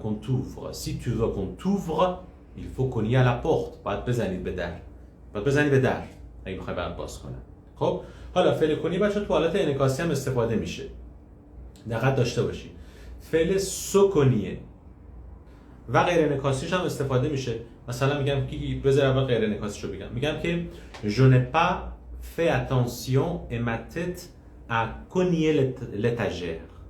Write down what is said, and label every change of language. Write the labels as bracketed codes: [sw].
[fr] qu'on t'ouvre si tu veux qu'on t'ouvre il faut cogner à la porte. [fa] باید بزنید به در. باید بزنی به در اگه میخوای برات باز کنن. خب حالا فعل کنی بچه تو حالت انعکاسی هم استفاده میشه. دقت داشته باشید. فعل سکونیه و غیر انعکاسیش هم استفاده میشه. مثلا میگم که بذار اول غیر انعکاسیشو بگم. میگم که [fr] je n'ai pas fait attention et ma tête a cogné l'étagère.